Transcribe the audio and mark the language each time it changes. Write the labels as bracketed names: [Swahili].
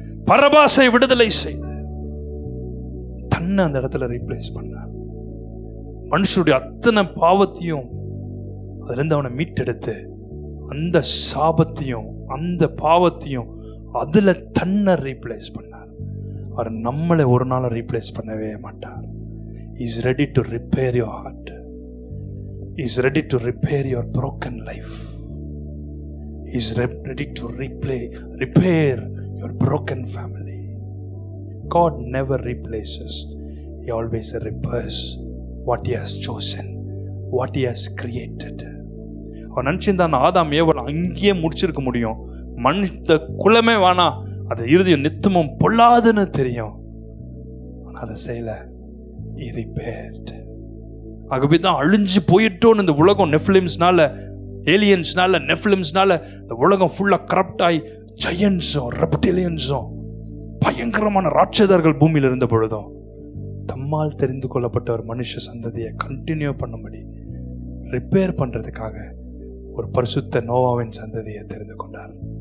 [Tamil] பரபாசை விடுதலை செய்து தன்னை அந்த இடத்துல ரீப்ளேஸ் பண்ணார். மனுஷனுடைய அத்தனை பாவத்தையும் அதிலிருந்து அவனை மீட்டெடுத்து அந்த சாபத்தையும் அந்த பாவத்தையும் அதுல தன்னை ரீப்ளேஸ் பண்ணார். அவர் நம்மளை ஒரு நாள் ரீப்ளேஸ் பண்ணவே மாட்டார். [English] He is ready to repair your heart. He is ready to repair your broken life. He is ready to repair your broken family. God never replaces. He always repairs what he has chosen, what he has created. [Tamil] அவன் நினைச்சிருந்தான் ஆதாம் ஏவல் அங்கேயே முடிச்சிருக்க முடியும். மனுஷ குலமே வேணா, அது இறுதியும் நித்தமும் பொல்லாதுன்னு தெரியும். ஆனால் அதை செய்யல. [English] He repaired. [Tamil] ஆகவே தான் அழிஞ்சு போயிட்டோன்னு இந்த உலகம் நெஃபிலிம்ஸ்னால, ஏலியன்ஸ்னால, நெஃபிலிம்ஸ்னால இந்த உலகம் ஃபுல்லா கரப்ட் ஆகி ஜெயன்ஸும் ரெப்டிலியன்ஸும் பயங்கரமான ராட்சதர்கள் பூமியில் இருந்த பொழுதும் தம்மால் தெரிந்து கொள்ளப்பட்ட ஒரு மனுஷ சந்ததியை கண்டினியூ பண்ணும்படி ரிப்பேர் பண்றதுக்காக ஒரு பரிசுத்த நோவாவின் சந்ததியை தெரிந்து கொண்டார்.